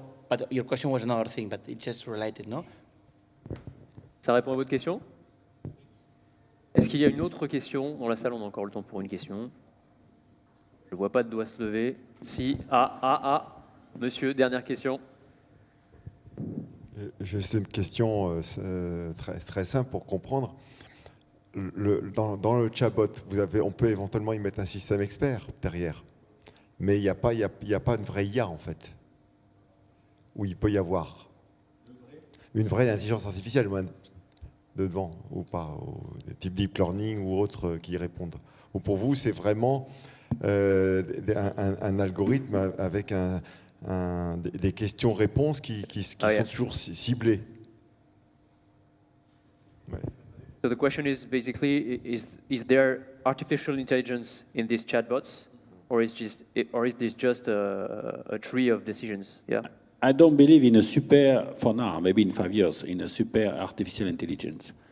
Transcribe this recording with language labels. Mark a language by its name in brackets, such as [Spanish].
[English] But your question was another thing, but it's just related, no? [French] Ça répond à votre question? Est-ce qu'il y a une autre question dans la salle? On a encore le temps pour une question. Je ne vois pas de doigt se lever. Si. Monsieur, dernière question. Juste une question très simple pour comprendre. Dans le chatbot, on peut éventuellement y mettre un système expert derrière. Mais il n'y a pas une vraie IA en fait. Où il peut y avoir une vraie intelligence artificielle devant, ou pas, des types deep learning ou autres qui y répondent. Ou pour vous, c'est vraiment un algorithme avec des questions-réponses qui sont toujours ciblées. Ouais. [English] So the question is basically, is there artificial intelligence in these chatbots, or is this just a tree of decisions? Yeah. I don't believe in a super, for now, maybe in 5 years, in a super artificial intelligence.